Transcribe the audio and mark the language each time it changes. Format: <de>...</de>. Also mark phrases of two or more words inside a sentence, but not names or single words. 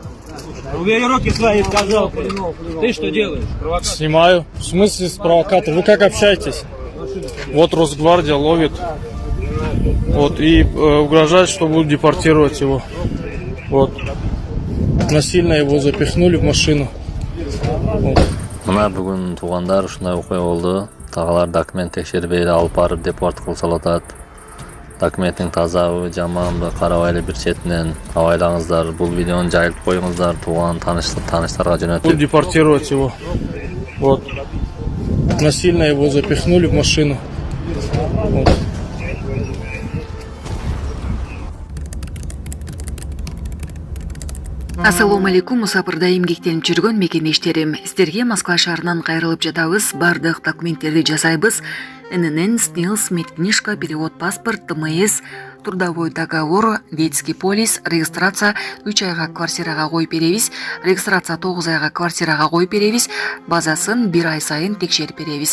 <ru>Убери руки свои, сказал. Ты что делаешь? Снимаю. В смысле с провокатор? Вы как общаетесь? Вот Росгвардия ловит. Вот, и угрожает, что будут депортировать его. Вот. Насильно его запихнули в машину. Вот.</ru> <ky>Мына бүгін туғандар ушундай окуя болду. Тағалар документ текшерип бери алып барып депорт кылсалып атат. Документтин тазабы, жаманбы карабайлы бир четинен абайлаңыздар. Бул видеону жайылып коюңуздар, тууган тааныштарга жөнөтүп.</ky> <ru>Будут депортировать его. Вот. Насильно его запихнули в машину. Вот.</ru> <ar>السلام عليكم,</ar> <ky>мусапырда эмгектенип жүргөн мекендештерим. Сиздерге Москва шаарынан кайрылып жатабыз. Бардык документтерди жасайбыз. ННН, СНИЛС,</ky> <ru>медкнижка, перевод паспорт,</ru> <ky>ТМС,</ky> <ru>трудовой договор, детский полис, регистрация</ru> <ky>3 айга квартирага коюп беребиз, регистрация 9 айга квартирага коюп беребиз, базасын 1 ай сайын текшерип беребиз.</ky>